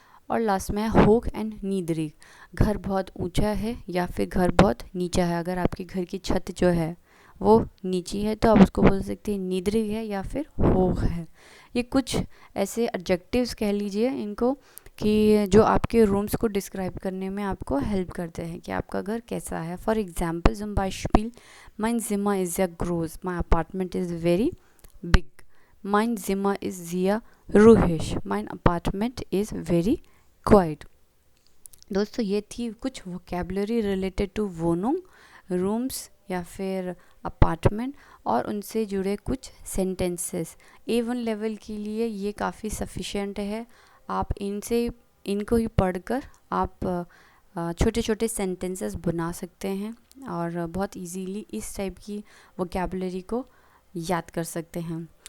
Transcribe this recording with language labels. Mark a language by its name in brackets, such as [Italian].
[Hindi] और लास्ट में है होग एंड नीदरिग, घर बहुत ऊंचा है या फिर घर बहुत नीचा है। अगर आपके घर की छत जो है वो नीची है तो आप उसको बोल सकते हैं नीदरिग है या फिर होग है। ये कुछ ऐसे एडजेक्टिव्स कह लीजिए इनको कि जो आपके रूम्स को डिस्क्राइब करने में आपको हेल्प करते हैं कि आपका घर कैसा है। [English] for example [German] zum Beispiel, mein Zimmer ist sehr groß, [English] my apartment is very big, [German] mein Zimmer ist sehr ruhig, [English] mein apartment is very quiet। [Hindi] दोस्तों ये थी कुछ वोकेबलरी रिलेटेड टू वोनूम, रूम्स या फिर अपार्टमेंट और उनसे जुड़े कुछ सेंटेंसेस। A1 लेवल के लिए ये काफ़ी सफिशेंट है। आप इनको ही पढ़कर आप छोटे छोटे सेंटेंसेस बना सकते हैं और बहुत इजीली इस टाइप की वोकेबलरी को याद कर सकते हैं।